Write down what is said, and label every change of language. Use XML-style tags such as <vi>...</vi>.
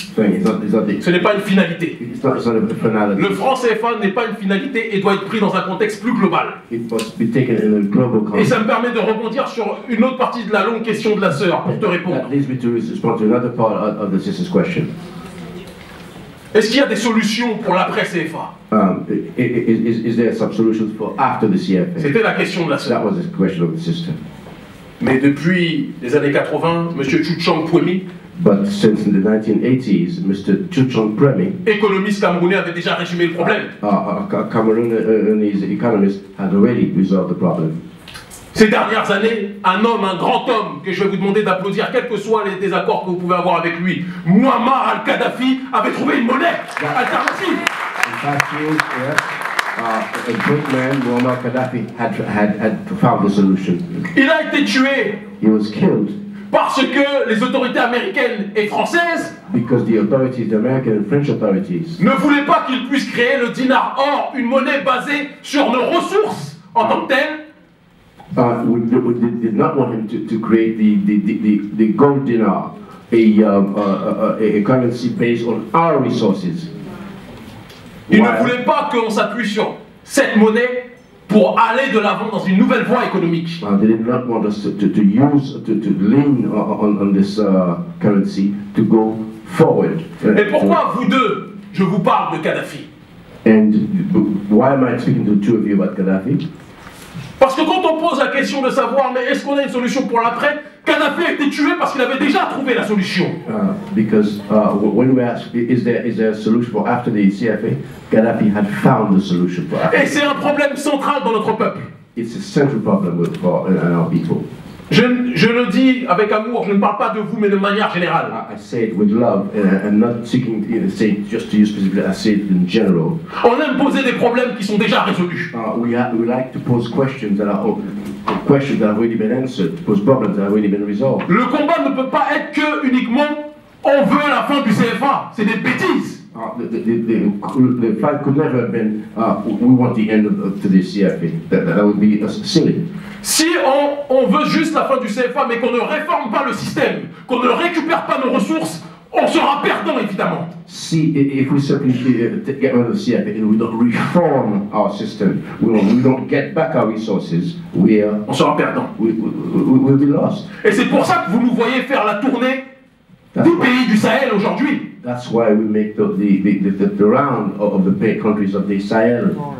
<fr>Ce n'est pas une finalité.</fr> <en>It's not a finality.</en> <fr>Le franc CFA n'est pas une finalité et doit être pris dans un contexte plus global.</fr> <en>It must be taken in a global context.</en> <fr>Et ça me permet de rebondir sur une autre partie de la longue question de la sœur pour te répondre.</fr> <en>That leads me to respond to another part of the sister's question.</en> <fr>Est-ce qu'il y a des solutions pour l'après CFA?</fr> <en>Is there some solutions for after the CFA?</en> <fr>C'était la question de la sœur.</fr> <en>That was the question of the sister.</en> <fr>Mais depuis les années 80, M. Tchouchang Pwemi,</fr> <en>but since in the 1980s, Mr. Tchouchang Pwemi,</en> <fr>économiste camerounais, avait déjà résumé le problème.</fr> <en>Cameroonese economist had already resolved the problem.</en> <fr>Ces dernières années, un grand homme, que je vais vous demander d'applaudir, quels que soient les désaccords que vous pouvez avoir avec lui, Muammar al-Kadhafi avait trouvé une monnaie alternative.</fr> <en>A great man, Muammar Gaddafi, had found the solution.</en> <fr>Il a été tué.</fr> <en>He was killed.</en> <fr>Parce que les autorités américaines et françaises,</fr> <en>because the authorities, the American and French authorities,</en> <fr>ne voulaient pas qu'il puisse créer le dinar or, une monnaie basée sur nos ressources en tant que telle.</fr> <en>We did not want him to create the gold dinar, a currency based on our resources.</en> <fr>Il ne voulait pas qu'on s'appuie sur cette monnaie pour aller de l'avant dans une nouvelle voie économique.</fr> <en>They did not want us to lean on this currency to go forward.</en> <fr>Et pourquoi vous deux, je vous parle de Kadhafi?</fr> <en>And why am I speaking to the two of you about Gaddafi?</en> <fr>Parce que quand on pose la question de savoir, mais est-ce qu'on a une solution pour l'après, Kadhafi a été tué parce qu'il avait déjà trouvé la solution.</fr> <en>Because when we ask, is there a solution for after the CFA, Gaddafi had found the solution for after.</en> <fr>Et c'est un problème central dans notre peuple.</fr> <en>It's a central problem for our people.</en> <fr>Je le dis avec amour, je ne parle pas de vous, mais de manière générale.</fr> <en>I say it with love, and not seeking to say it just to you specifically. I say it in general.</en> <fr>On aime poser des problèmes qui sont déjà résolus.</fr> <en>We like to pose questions that have already been answered, to pose problems that have already been resolved.</en> <fr>Le combat ne peut pas être que uniquement on veut la fin du CFA. C'est des bêtises.</fr> <en>the fight could never have been, we want the end to the CFA. That would be silly.</en> <fr>Si on veut juste la fin du CFA, mais qu'on ne réforme pas le système, qu'on ne récupère pas nos ressources, on sera perdant, évidemment.</fr> <en>See, if we simply get rid of the CFA and we don't reform our system, we don't get back our resources,</en> <fr>on sera perdant.</fr> <en>We'll be lost.</en> <fr>Et c'est pour ça que vous nous voyez faire la tournée des pays du Sahel aujourd'hui.</fr> <en>That's why we make the round of the countries of the Sahel.</en>